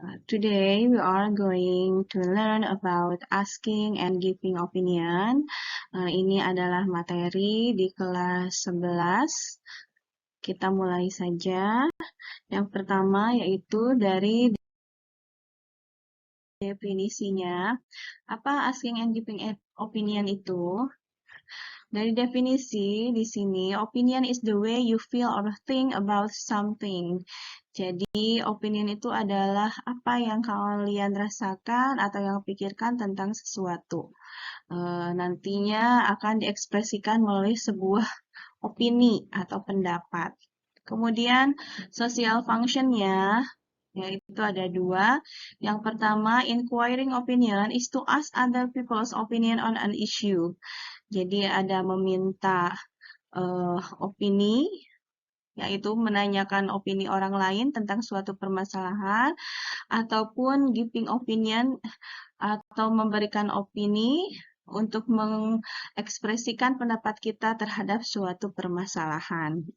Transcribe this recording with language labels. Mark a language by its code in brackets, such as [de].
[en] Today we are going to learn about asking and giving opinion. [id] Ini adalah materi di kelas 11. Kita mulai saja. Yang pertama yaitu dari definisinya. Apa asking and giving opinion itu? Dari definisi di sini, [en] opinion is the way you feel or think about something. [id] Jadi, opinion itu adalah apa yang kalian rasakan atau yang pikirkan tentang sesuatu. Nantinya akan diekspresikan melalui sebuah opini atau pendapat. Kemudian, social function-nya yaitu ada dua. Yang pertama, [en] inquiring opinion is to ask other people's opinion on an issue. [id] Jadi ada meminta opini, yaitu menanyakan opini orang lain tentang suatu permasalahan, ataupun giving opinion atau memberikan opini untuk mengekspresikan pendapat kita terhadap suatu permasalahan.